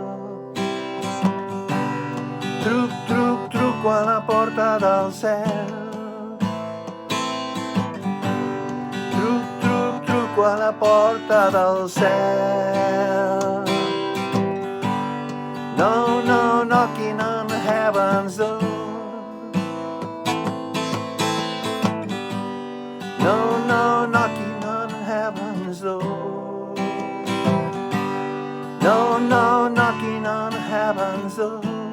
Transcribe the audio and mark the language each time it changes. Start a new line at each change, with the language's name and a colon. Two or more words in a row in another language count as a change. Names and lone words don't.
Catalan: Truco a la porta del cel. Truco a la porta del cel.
English: No, knocking on heaven's door. No, knocking on heaven's door. No, knocking on heaven's door.